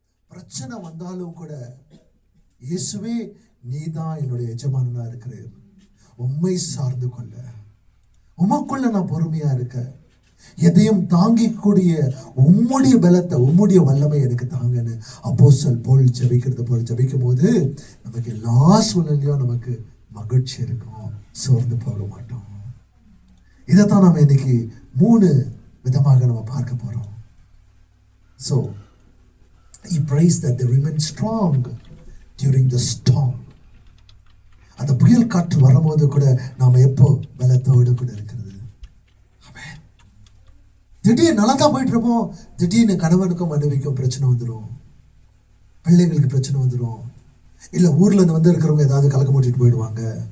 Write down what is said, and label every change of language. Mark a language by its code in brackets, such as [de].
[ta] பிரச்சனை வந்தாலும் கூட இயேசுவே நீதான் என்னுடைய எஜமானனா இருக்கிறேன், உம்மை சார்ந்து கொள்ள, உமக்குள்ள நான் பொறுமையா இருக்க, எதையும் தாங்கிக்கூடிய உம்முடைய பலத்தை, உம்முடைய வல்லமை எனக்கு தாங்கன்னு அப்போஸ்தலன் பவுல் ஜெபிக்கிறது போல ஜெபிக்கும் போது நமக்கு எல்லா சூழ்நிலையும் நமக்கு மகிழ்ச்சி இருக்கும், சோர்ந்து போக மாட்டோம். இதைத்தான் நம்ம இன்னைக்கு 3 விதமாக நம்ம பார்க்க போறோம். [en] So he prays that they remain strong during the storm. [ta] அந்த புயல் காற்று வரும்போது கூட நாம எப்போ பலத்தோடு கூட இருக்கிறது. ஆமென். திடீர்னு நல்லா தான் போயிட்டு இருப்போம், திடீர்னு கணவனுக்கும் மனைவிக்கும் பிரச்சனை வந்துடும், பிள்ளைங்களுக்கு பிரச்சனை வந்துடும், இல்ல ஊர்ல இருந்து இருக்கிறவங்க ஏதாவது கலக்க மூட்டிட்டு போயிடுவாங்க.